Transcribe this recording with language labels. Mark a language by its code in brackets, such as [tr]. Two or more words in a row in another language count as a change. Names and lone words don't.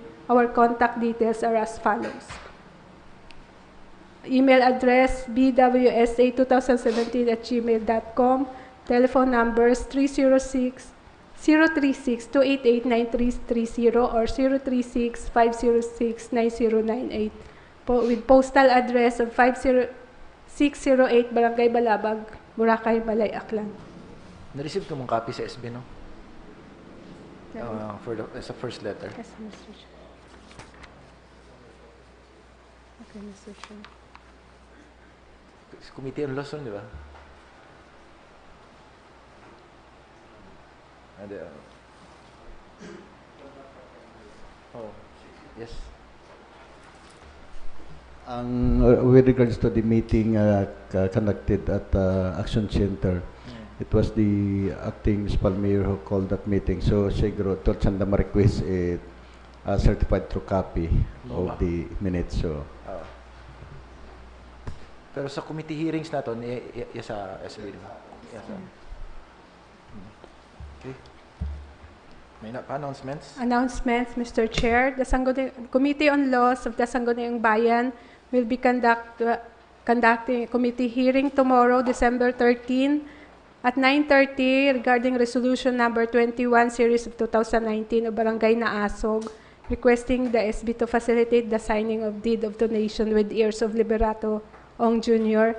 [en] Our contact details are as follows. Email address bwsa2017@gmail.com. Telephone numbers 036-288-9330 or 036-506-9098. With postal address of 50608 Barangay Balabag, Boracay, Malay, Aklan. [hil] Na-receive ko mong copy sa SB, no? Sa [en] first letter. Yes, Mr. Chair. Okay, Mr. Chair. Committee on Lawson, [tl] di ba? [en] Oh, yes. With regards to the meeting conducted at Action Center, it was the acting municipal mayor who called that meeting. So siguro send them a request a certified true copy of the minutes. So [hil] Pero sa [en] committee hearings [hil] naton, sa SB. [en] Okay. May announcements? Announcements, Mr. Chair. The Committee on Laws of the Sangguniang Bayan will be conducting a committee hearing tomorrow, December 13, at 9:30 regarding Resolution Number 21, Series of 2019 of Barangay Naasog, requesting the SB to facilitate the signing of deed of donation with heirs of Liberato Ong Jr.